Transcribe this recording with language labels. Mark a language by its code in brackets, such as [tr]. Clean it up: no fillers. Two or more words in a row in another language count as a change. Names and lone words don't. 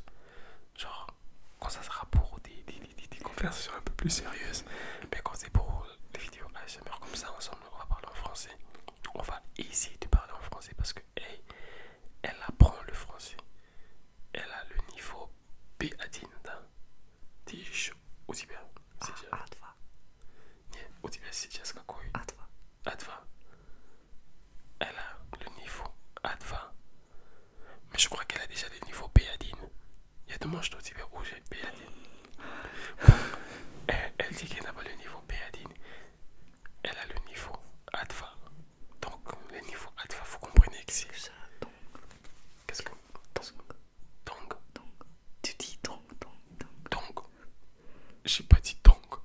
[fr] Genre, quand ça sera pour des conversations un peu plus sérieuses. Mais quand c'est pour des vidéos ASMR comme ça, ensemble, on va parler en français. On va essayer de parler en français parce que hey, elle apprend le français. Elle a le niveau B1. [ru] Тише. У тебя сейчас. А2. Нет, у тебя сейчас какой? А2. [fr] A2. Elle a le niveau A2. Mais je crois qu'elle a déjà le niveau B1. Il y a demande [ru] что у тебя уже B1. [fr] Bon, elle dit qu'elle n'a pas le niveau B1. Elle a le niveau A2. Donc, le niveau A2, vous comprenez que c'est... Ça, donc, Qu'est-ce que... Donc, donc. Tu dis donc. donc. J'ai pas dit donc.